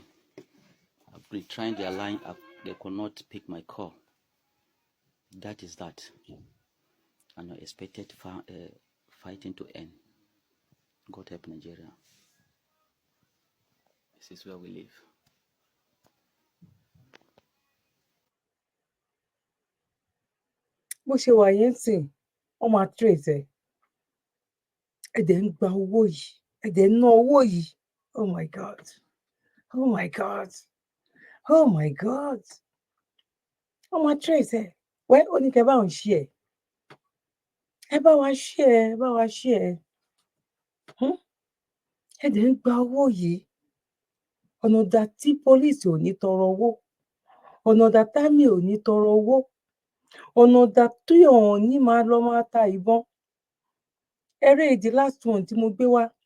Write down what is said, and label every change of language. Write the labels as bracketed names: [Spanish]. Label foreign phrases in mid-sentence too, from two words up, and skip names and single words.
[English] I've been trying their line up. They could not pick my call. That is that. And I expected fighting to end. God help Nigeria. This is where we live. [Yoruba] bó ṣe wà yẹn sìn wọ́n máa trace ẹ̀ ẹ̀dẹ̀ ń gba owó yìí ẹ̀dẹ̀ ń ná owó yìí [English] oh my god oh my god oh my god [Yoruba] wọ́n máa trace ẹ̀ wẹ́ ó ní kẹ́ bá òun ṣí ẹ̀ ẹ bá wa ṣí ẹ̀ ẹ bá wa ṣí ẹ̀ ẹ̀dẹ̀ ń gba owó yìí ọ̀nà dà tí pólíìsì ò ní tọrọ owó ọ̀nà dà támì ò ní tọrọ owó ọ̀nà dà tí ọ̀hún ní máa lọ máa ta ìbọn eré ìdí [English] last one [Yoruba] tí mo gbé wá